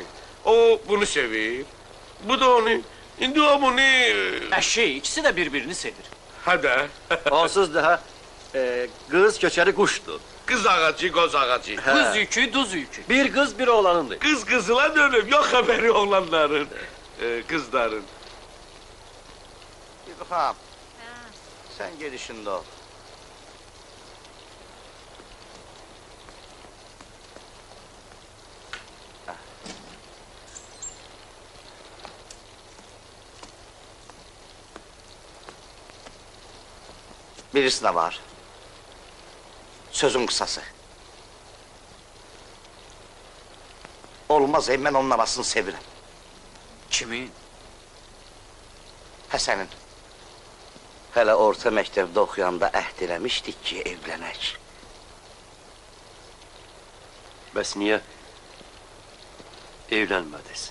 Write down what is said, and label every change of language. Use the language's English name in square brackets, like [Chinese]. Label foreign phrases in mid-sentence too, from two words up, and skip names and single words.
[Azerbaijani] O bunu sevir, bu da onu. İndi o bunu... Əşi, ikisi də bir-birini sevir. Hə də. Onsuz da qız köçəri quşdur. Qız ağacı, qoz ağacı. Qız yükü, duz yükü. Bir qız, bir oğlanındır. Qız qızıla dönüb, yox xəbəri oğlanların, qızların. [Turkish] Bir bakalım. Sen gelişinde ol. Birisi de var. Sözün kısası. Olmaz ben onun arasını sevirim. [Azerbaijani] Kimin? Həsənin. Hələ orta məktəbdə oxuyanda əhd eləmişdik ki, evlənək. Bəs niyə evlənmədiniz?